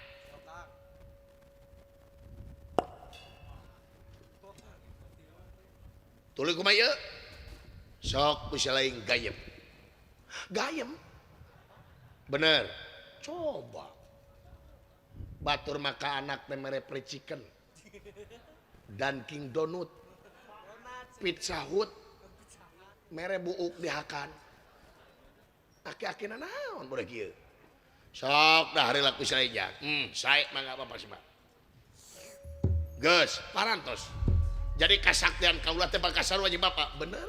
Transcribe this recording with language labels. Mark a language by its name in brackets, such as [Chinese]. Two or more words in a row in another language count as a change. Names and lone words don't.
[Sundanese] Tuluy kumaha ieu? Sok bisa lain gayem. Gayem. Bener. Coba. Batur maka anak teh mere [English] fried chicken. [Sundanese] Dunkin Donut. Pizza Hut. Mere buuk dihakan. Aki-akina naon budak kieu. Sok dah hari laku saeja. Sae mangga Bapak Semar. Geus, parantos. Jadi kasaktian kaula teh bakal sarua jeung Bapak, bener?